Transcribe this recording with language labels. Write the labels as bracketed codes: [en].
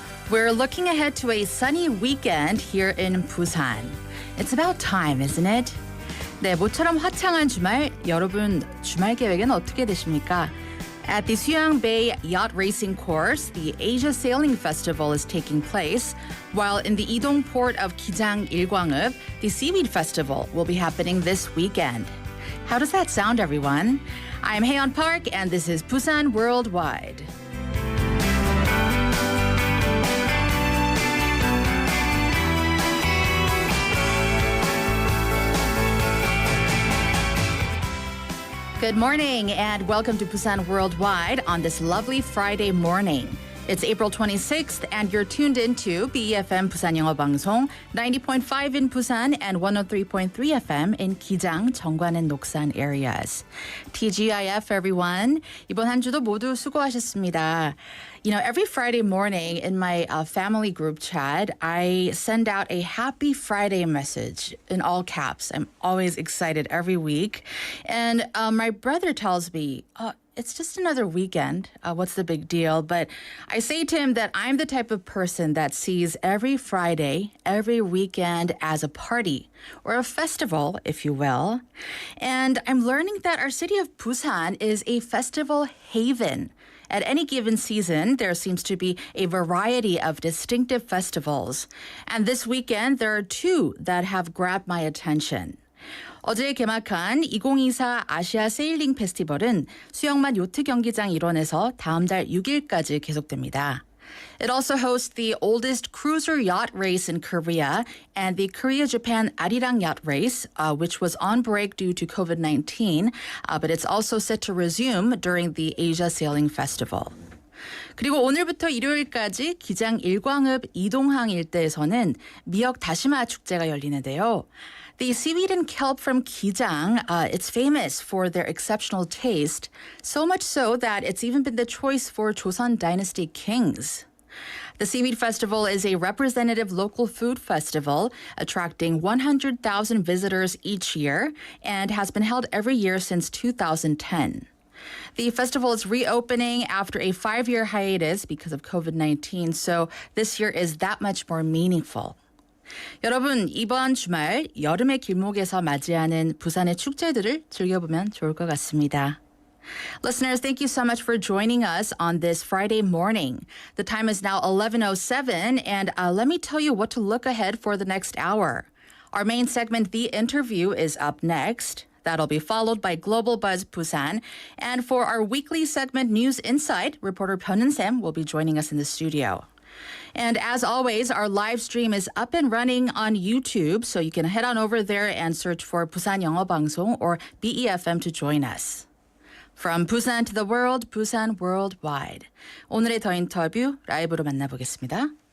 [en] We're looking ahead to a sunny weekend here in Busan. It's about time, isn't it? [ko] 네, 모처럼 화창한 주말, 여러분 주말 계획은 어떻게 되십니까? [en] At the Suyeong Bay Yacht Racing Course, the Asia Sailing Festival is taking place, while in the Idong port of Gijang Ilgwangup, the Seaweed Festival will be happening this weekend. How does that sound, everyone? I'm Haeyeon Park, and this is Busan Worldwide. Good morning and welcome to Busan Worldwide on this lovely Friday morning. It's April 26th and you're tuned into BEFM Busan [ko] 영어 방송 [en] 90.5 in Busan and 103.3 FM in Gijang, Jeongwan and Noksan areas. TGIF everyone. [ko] 이번 한 주도 모두 수고하셨습니다. [en] You know, every Friday morning in my family group chat, I send out a happy Friday message in all caps. I'm always excited every week. And my brother tells me, it's just another weekend. What's the big deal? But I say to him that I'm the type of person that sees every Friday, every weekend as a party or a festival, if you will. And I'm learning that our city of Busan is a festival haven. At any given season, there seems to be a variety of distinctive festivals. And this weekend, there are two that have grabbed my attention. [ko] 어제 개막한 2024 아시아 세일링 페스티벌은 수영만 요트 경기장 일원에서 다음 달 6일까지 계속됩니다. [en] It also hosts the oldest cruiser yacht race in Korea and the Korea-Japan Arirang Yacht Race, which was on break due to COVID-19, but it's also set to resume during the Asia Sailing Festival. [ko] 그리고 오늘부터 일요일까지 기장 일광읍 이동항 일대에서는 미역 다시마 축제가 열리는데요. [en] The seaweed and kelp from Gijang, it's famous for their exceptional taste, so much so that it's even been the choice for Joseon Dynasty kings. The Seaweed Festival is a representative local food festival attracting 100,000 visitors each year and has been held every year since 2010. The festival is reopening after a 5-year hiatus because of COVID-19, so this year is that much more meaningful. [ko] 여러분, 이번 주말 여름의 길목에서 맞이하는 부산의 축제들을 즐겨보면 좋을 것 같습니다. [en] Listeners, thank you so much for joining us on this Friday morning. The time is now 11:07, and let me tell you what to look ahead for the next hour. Our main segment, The Interview, is up next. That'll be followed by Global Buzz Busan. And for our weekly segment, News Insight, reporter Pyeonun Sam will be joining us in the studio. And as always, our live stream is up and running on YouTube, so you can head on over there and search for Busan [ko] 영어 방송 [en] or BEFM to join us. From Busan to the world, Busan Worldwide. [ko] 오늘의 더 인터뷰 라이브로 만나보겠습니다.